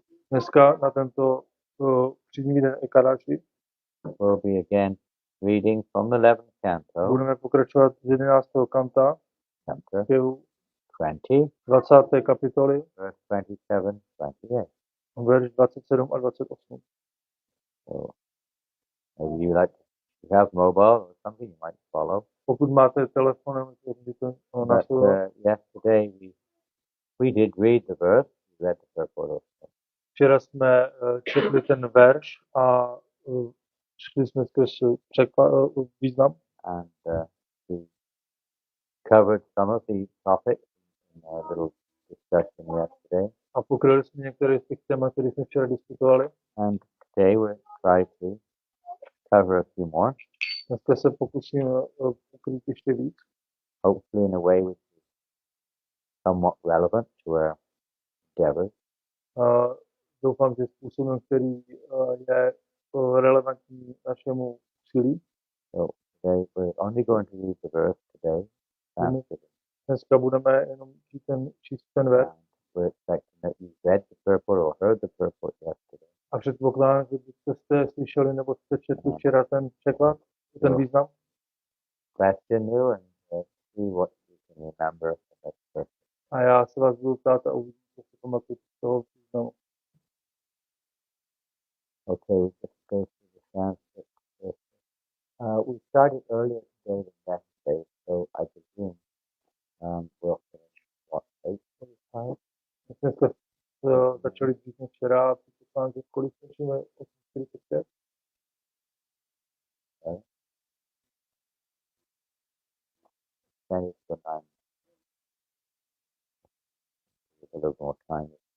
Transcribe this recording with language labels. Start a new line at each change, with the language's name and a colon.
Czech: Dneska na tento příznivý den Ekadaši
English: we'll be again reading from the 11th canto,
Czech: budeme pokračovat z 11. kanta
English: chapter
Czech: zpěvu
English: 20,
Czech: 20. kapitoly,
English: verse 27, 28.
Czech: verš 27 a 28.
English: So maybe you like to have mobile or something you might follow.
Czech: Pokud máte telefon, můžete to
English: But
Czech: následovat.
English: yesterday we did read the verse, we read the purport also.
Czech: Včera jsme četli ten verš a šli jsme skrz význam
English: And we covered some of the topics in a little discussion yesterday.
Czech: a pokryli jsme některé z těch témat, které jsme včera diskutovali.
English: And today we'll try to cover a few more,
Czech: Dneska se pokusím pokrýt ještě víc.
English: hopefully in a way which is somewhat relevant to our endeavors.
Czech: Doufám, že způsobem, který je relevantní našemu úsilí.
English: So today we're only going to read the verse today.
Czech: Dneska budeme jenom číst ten verš.
English: And we're expecting that you read the purport or heard the purport yesterday.
Czech: A předpokládám, že jste slyšeli nebo jste četli včera ten překlad, ten význam.
English: Question you and see what you can remember from that purport.
Czech: A já se vás budu ptát a uvidím, co si pamatujete z toho významu.
English: Okay, we just go through the Sanskrit first. We started earlier today than yesterday, so I presume we'll finish what 8:45.
Czech: Dneska začali dřív než včera, předpokládám, že kolik skončíme?
English: 45. Okay. Then it's the 9. With a little more time.